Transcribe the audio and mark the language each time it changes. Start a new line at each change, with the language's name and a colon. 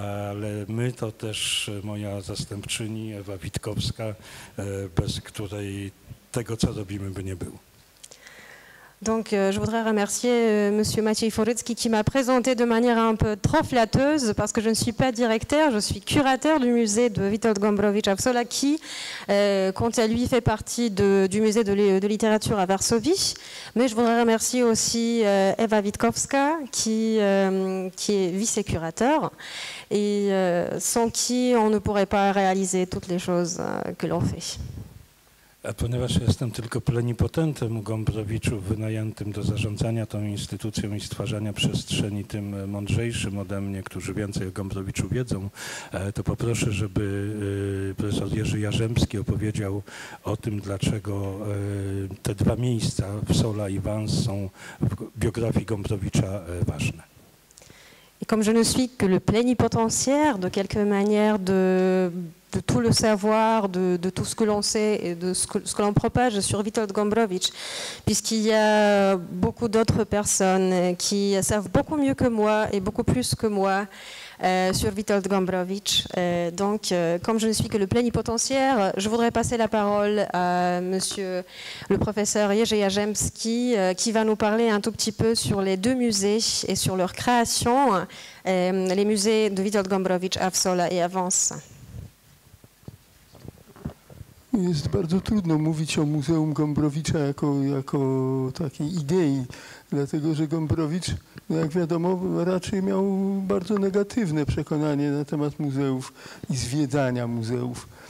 Polish: Ale my to też moja zastępczyni Ewa Witkowska, bez której tego, co robimy, by nie było.
French: Donc je voudrais remercier monsieur Maciej Forecki qui m'a présenté de manière un peu trop flatteuse, parce que je ne suis pas directeur, je suis curateur du musée de Witold Gombrowicz à Wsola, qui, quant à lui, fait partie du musée de littérature à Varsovie. Mais je voudrais remercier aussi Ewa Witkowska qui est vice-curateur, et sans qui on ne pourrait pas réaliser toutes les choses que l'on fait.
Polish: A ponieważ jestem tylko plenipotentem u Gombrowiczów wynajętym do zarządzania tą instytucją i stwarzania przestrzeni tym mądrzejszym ode mnie, którzy więcej o Gombrowiczu wiedzą, to poproszę, żeby profesor Jerzy Jarzębski opowiedział o tym, dlaczego te dwa miejsca, Wsola i Vans, są w biografii Gombrowicza ważne.
French: Et comme je ne suis que le plénipotentiaire, de quelque manière, de tout le savoir, de tout ce que l'on sait et de ce que l'on propage sur Witold Gombrowicz, puisqu'il y a beaucoup d'autres personnes qui savent beaucoup mieux que moi et beaucoup plus que moi sur Witold Gombrowicz. Donc, comme je ne suis que le plénipotentiaire, je voudrais passer la parole à monsieur le professeur Jerzy Jarzębski, qui va nous parler un tout petit peu sur les deux musées et sur leur création, les musées de Witold Gombrowicz à Wsola et à Vans.
Polish: Jest bardzo trudno mówić o Muzeum Gombrowicza jako takiej idei, dlatego że Gombrowicz, jak wiadomo, raczej miał bardzo negatywne przekonanie na temat muzeów i zwiedzania muzeów.